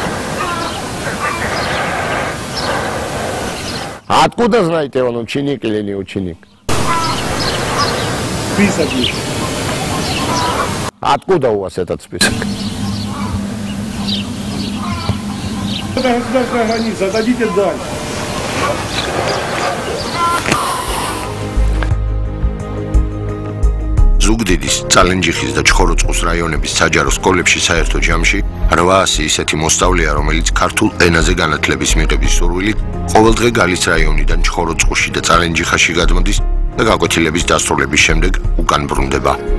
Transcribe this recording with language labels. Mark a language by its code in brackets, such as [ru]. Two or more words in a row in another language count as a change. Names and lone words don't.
[ru] А откуда знаете, он ученик или не ученик? Список есть. Откуда у вас этот список? Это государственная граница, отойдите дальше. [ka] ზუგდიდის, წალენჯიხის და ჩხოროწყუს რაიონების საჯარო სკოლებში საერთო ჯამში 800 ისეთი მოსწავლეა, რომელიც ქართულ ენაზე განათლების მიღების სურვილით ყოველდღე გალის რაიონიდან ჩხოროწყუში და წალენჯიხაში გადმოდის და გაკვეთილების დასრულების შემდეგ უკან ბრუნდება.